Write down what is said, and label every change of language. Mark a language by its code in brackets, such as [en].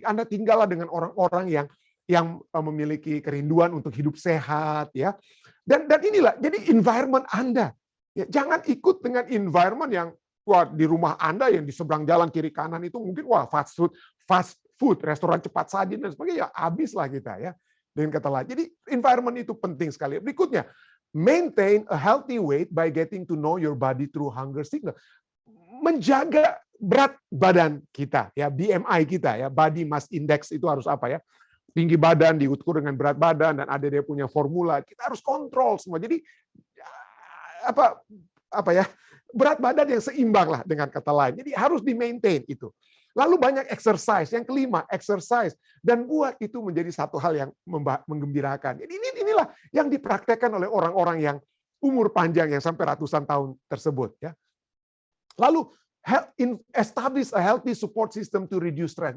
[id] Anda tinggallah dengan orang-orang yang memiliki kerinduan untuk hidup sehat ya. Dan inilah jadi environment Anda. Ya, jangan ikut dengan environment yang di rumah Anda yang di seberang jalan kiri kanan itu mungkin fast food, restoran cepat saji dan sebagainya, habislah kita ya. Dengan kata lain. Jadi environment itu penting sekali. Berikutnya, [en] maintain a healthy weight by getting to know your body through hunger signal. [id] Menjaga berat badan kita ya, BMI kita ya, body mass index itu harus apa ya? Tinggi badan diukur dengan berat badan dan ada dia punya formula. Kita harus kontrol semua. Jadi apa ya? Berat badan yang seimbang lah dengan kata lain. Jadi harus di-maintain itu. Lalu banyak exercise. Yang kelima, exercise. Dan buat itu menjadi satu hal yang menggembirakan. Jadi inilah yang dipraktekkan oleh orang-orang yang umur panjang yang sampai ratusan tahun tersebut. Ya. Lalu [en] establish a healthy support system to reduce stress.